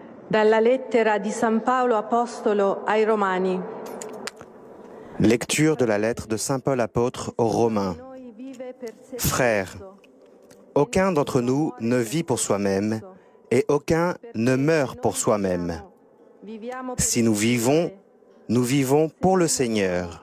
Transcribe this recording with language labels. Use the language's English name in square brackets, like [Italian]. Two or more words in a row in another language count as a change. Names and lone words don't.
[Italian] Dalla lettera di San Paolo Apostolo ai Romani. [French] Lecture de la lettre de Saint Paul apôtre aux Romains. Frères, aucun d'entre nous ne vit pour soi-même et aucun ne meurt pour soi-même. Si nous vivons pour le Seigneur.